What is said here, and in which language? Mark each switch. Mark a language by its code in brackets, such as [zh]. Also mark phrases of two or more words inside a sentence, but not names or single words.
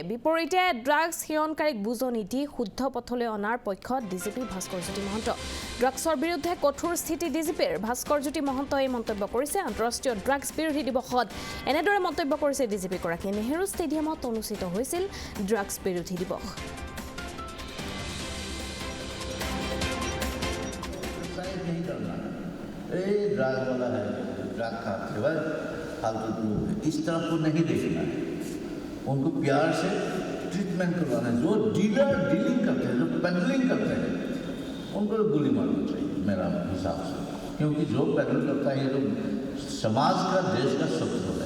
[as] বিপৰীতে ড্ৰাগছ সেৱনকাৰীক বুজনি দি শুদ্ধ পথলৈ অনাৰ পক্ষত ডিজিপি ভাস্কৰজ্যোতি মহন্ত। ড্ৰাগছৰ বিৰুদ্ধে কঠোৰ স্থিতি ডিজিপিৰ। ভাস্কৰজ্যোতি মহন্তই এই মন্তব্য কৰিছে আন্তঃৰাষ্ট্ৰীয় ড্ৰাগছ বিৰোধী দিৱসত। এনেদৰে মন্তব্য কৰিছে ডিজিপিগৰাকীয়ে। নেহেৰু ষ্টেডিয়ামত অনুষ্ঠিত হৈছিল ড্ৰাগছ বিৰোধী দিৱস। [hi] फालतू लोग हैं, इस तरफ को नहीं देखना है, उनको प्यार से ट्रीटमेंट करवाना है। जो डीलिंग करते हैं, जो पेडलिंग करते हैं, उनको गोली मारना चाहिए मेरा हिसाब से, क्योंकि जो पेडल करता है ये तो समाज का, देश का शत्रु है।